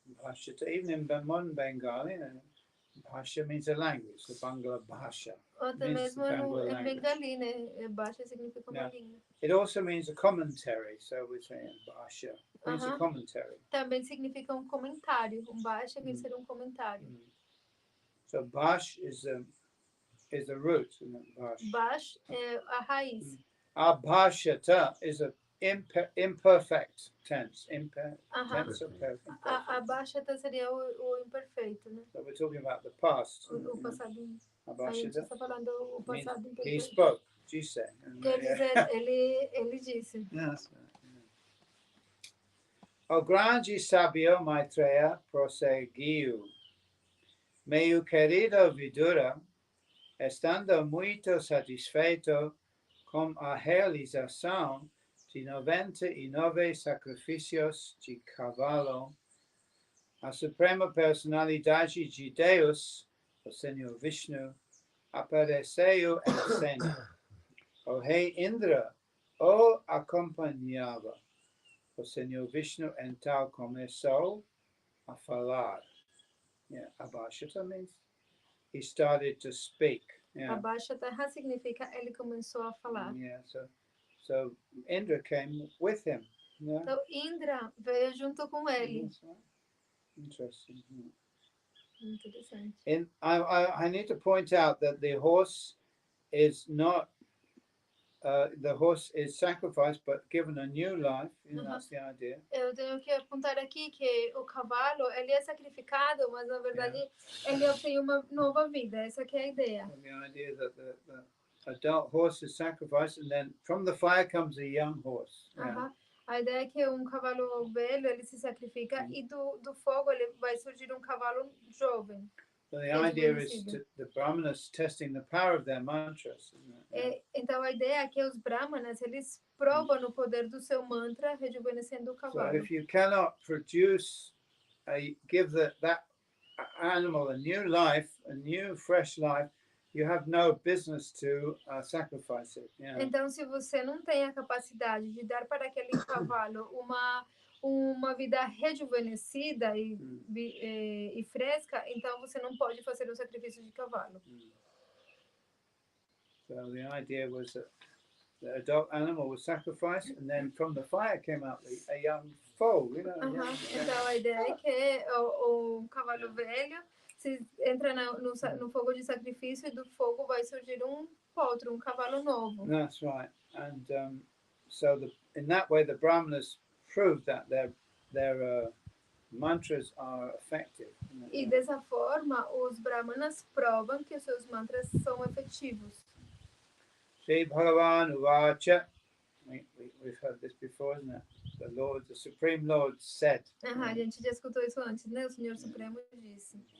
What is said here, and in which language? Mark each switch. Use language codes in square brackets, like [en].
[en] Bhashata, even in modern Bengali, bhashya means a language, the Bangla bhasha. [pt] Até mesmo em Bengali, né? Bhashya significa uma língua. [en] It also means a commentary, so we're saying bhashya. It means a commentary. [pt] Também significa comentário. Bhashya quer dizer comentário. [en] So bhash is the root, isn't it? Bhash. [pt] Bhash é a raiz. [en] Abhashata is a imperfect tense. Tense of perfect. [pt] Abhashata seria o imperfeito, né? [en] So we're talking about the past. [pt] O passado. Abhashata. Está falando o passado imperfeito. [en] He spoke. [pt] Disse. Quer dizer, ele disse. [en] Yes. [pt] O grande sábio Maitreya prosseguiu. Meu querido Vidura, estando muito satisfeito com a realização de 99 sacrifícios de cavalo, a Suprema Personalidade de Deus, o Senhor Vishnu, apareceu em cena. O rei Indra o acompanhava. O Senhor Vishnu então começou a falar. [en] Yeah, Abhashata means he started to speak. Yeah. [pt] Abhashata significa ele começou a falar. [en] Yeah, so Indra came with him. Yeah. [pt] Então Indra veio junto com ele. [en] Interesting. [pt] Interessante. [en] And I need to point out that the horse is not the horse is sacrificed but given a new life. That's the idea. [pt] Eu tenho que apontar aqui que o cavalo ele é sacrificado, mas na verdade ele obtém uma nova vida. Essa que é a ideia. [en] And the idea that the adult horse is sacrificed, and then from the fire comes a young horse. Yeah. [pt] A ideia é que cavalo velho ele se sacrifica e do fogo ele vai surgir cavalo jovem. [en] So the idea is the brahmanas testing the power of their mantras. [pt] Então a ideia é que os brahmanas eles provam o poder do seu mantra rejuvenescendo o cavalo. [en] So if you cannot produce, give that animal a new life, a new fresh life, you have no business to sacrifice it. Yeah. [pt] Então se você não tem a capacidade de dar para aquele cavalo uma vida rejuvenescida e fresca, então você não pode fazer um sacrifício de cavalo. [en] So the idea was that the adult animal was sacrificed, and then from the fire came out a young foal, you know. [pt] Então a ideia é que o cavalo velho se entra no fogo de sacrifício e do fogo vai surgir um potro, um cavalo novo. [en] That's right. And so in that way the Brahmanas proved that their mantras are effective. [pt] E dessa forma os brahmanas provam que os seus mantras são efetivos. [sa] Sri Bhagavan Uvacha. [en] We've heard this before, isn't it? The Supreme Lord said. [pt] A gente já escutou isso antes, né? O Senhor Supremo disse.